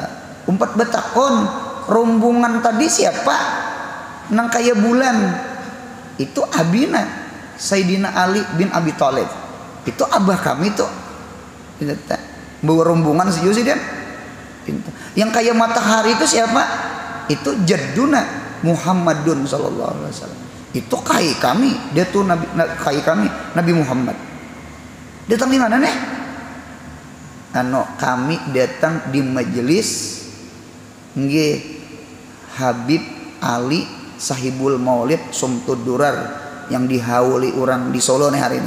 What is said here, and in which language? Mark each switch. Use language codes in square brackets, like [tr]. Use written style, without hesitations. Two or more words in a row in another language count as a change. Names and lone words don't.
[bjn] Umpat betakon, rombongan tadi siapa? Nang kaya bulan. Itu abina Sayyidina Ali bin Abi Thalib. Itu abah kami tuh. Dinta. Bawa rombongan sejusi dia. Dinta. Yang kaya matahari itu siapa? [ar] Itu جدنا محمد صلى الله عليه وسلم. [bjn] Itu kai kami, dia tuh nabi, kai kami Nabi Muhammad. Datang di mana nih? Kami datang di majelis nggih Habib Ali Sahibul Maulid Sumtud Durar yang dihauli orang di Solo nih hari ini.